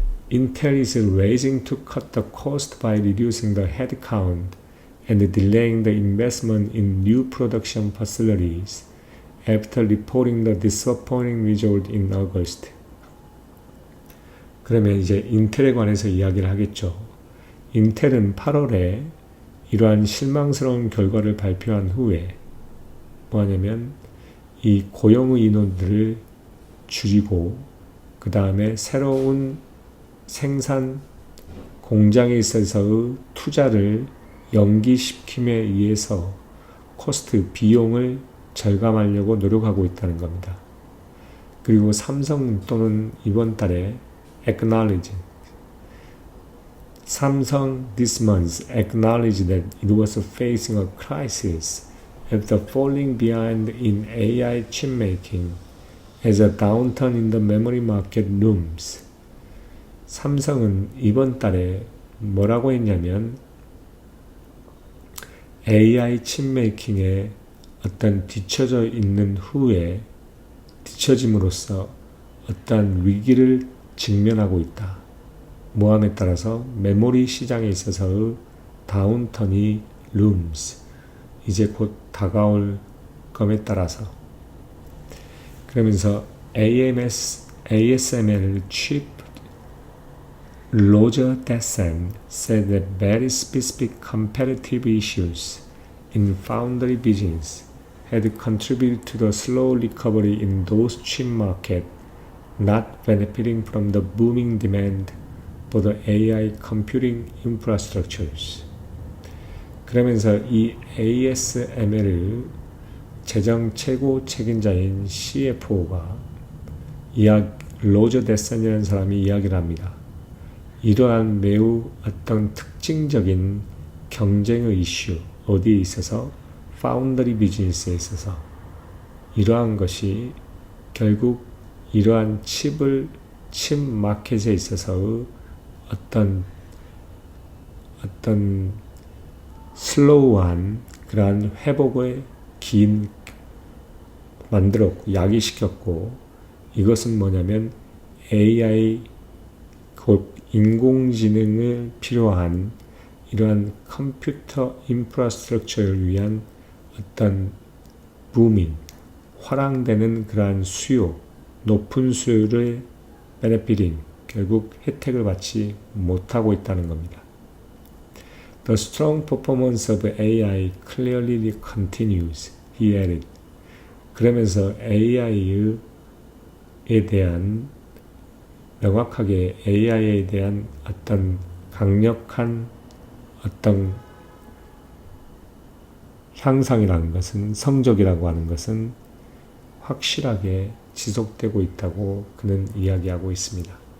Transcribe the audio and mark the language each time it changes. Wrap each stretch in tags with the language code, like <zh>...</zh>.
<en>Intel is racing to cut the cost by reducing the headcount and delaying the investment in new production facilities after reporting the disappointing result in August.</en> <ko>그러면 이제 인텔에 관해서 이야기를 하겠죠. 인텔은 8월에 이러한 실망스러운 결과를 발표한 후에 뭐하냐면 이 고용의 인원들을 줄이고 그 다음에 새로운 생산 공장에 있어서의 투자를 연기시킴에 의해서 코스트 비용을 절감하려고 노력하고 있다는 겁니다. 그리고 삼성 또는 이번 달에</ko> <en>Samsung this month acknowledged that it was facing a crisis after falling behind in AI chip making as a downturn in the memory market looms.</en> <ko>삼성은 이번 달에 뭐라고 했냐면 AI 칩 메이킹에 어떤 뒤처져 있는 후에 뒤처짐으로써 어떤 위기를 직면하고 있다. 모함에 따라서 메모리 시장에 있어서의 다운턴이 looms, 이제 곧 다가올 것에 따라서.</ko> <en>그러면서 ASML chip Roger Dessen said that very specific competitive issues in foundry business had contributed to the slow recovery in those chip markets, not benefiting from the booming demand for the AI computing infrastructures.</en> <ko>그러면서 이 ASML 재정 최고 책임자인 CFO가 로저 데센이라는 사람이 이야기를 합니다. 이러한 매우 어떤 특징적인 경쟁의 이슈, 어디에 있어서? 파운더리 비즈니스에 있어서 이러한 것이 결국 이러한 칩 마켓에 있어서의 어떤 슬로우한 그러한 회복의 긴 만들었고 야기시켰고, 이것은 뭐냐면 AI 곧 인공지능을 필요한 이러한 컴퓨터 인프라스트럭처를 위한 어떤 부밍, 화랑되는 그러한 수요, 높은 수요를 베네피팅, 결국 혜택을 받지 못하고 있다는 겁니다.</ko> <en>The strong performance of AI clearly continues, he added.</en> <ko>그러면서 AI에 대한 명확하게 AI에 대한 어떤 강력한 어떤 향상이라는 것은, 성적이라고 하는 것은 확실하게 지속되고 있다고 그는 이야기하고 있습니다.</ko>